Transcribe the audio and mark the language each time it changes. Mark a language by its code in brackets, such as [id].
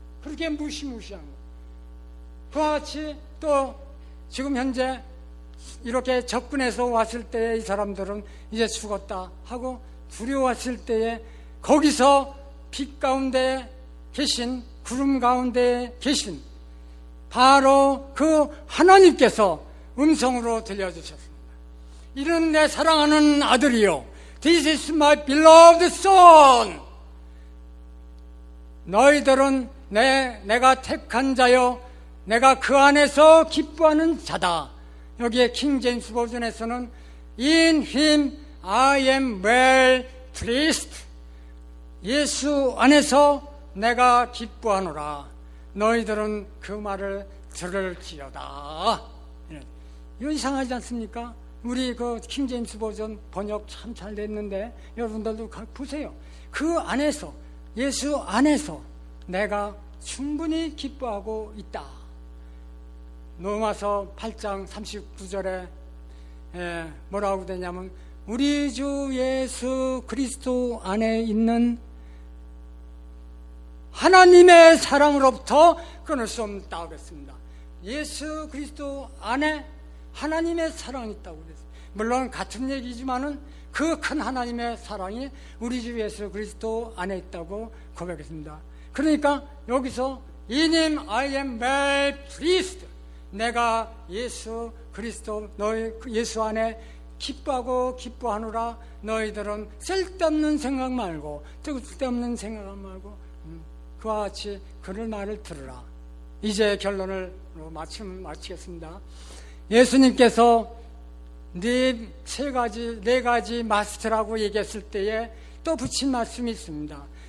[ko] 그렇게 무시무시한 거예요. 그와 같이 또 지금 현재 이렇게 접근해서 왔을 때에 이 사람들은 이제 죽었다 하고 두려웠을 때에 거기서 빛 가운데 계신, 구름 가운데 계신 바로 그 하나님께서 음성으로 들려주셨습니다. 이는 내 사랑하는 아들이요, [en] This is my beloved son. [ko] 너희들은 내가 택한 자요, 내가 그 안에서 기뻐하는 자다. 여기에 킹 제임스 버전에서는 [en] In him I am well pleased. [ko] 예수 안에서 내가 기뻐하노라. 너희들은 그 말을 들을지어다. 이거 이상하지 않습니까? 우리 그 킹 제임스 버전 번역 참 잘 됐는데 여러분들도 보세요. 그 안에서, 예수 안에서 내가 충분히 기뻐하고 있다. 로마서 8장 39절에 뭐라고 되냐면 우리 주 예수 그리스도 안에 있는 하나님의 사랑으로부터 끊을 수 없다고 그랬습니다. 예수 그리스도 안에 하나님의 사랑이 있다고 그랬어요. 물론 같은 얘기지만은 그 큰 하나님의 사랑이 우리 주 예수 그리스도 안에 있다고 고백했습니다. 그러니까 여기서 [en] In him I am well pleased. [ko] 내가 예수 그리스도 너희 예수 안에 기뻐하고 기뻐하노라. 너희들은 쓸데없는 생각 말고, 쓸데없는 생각 말고 그와 같이 그를 말을 들으라. 이제 결론을 마치겠습니다. 예수님께서 네 가지 마스터라고 얘기했을 때에 또 붙인 말씀이 있습니다.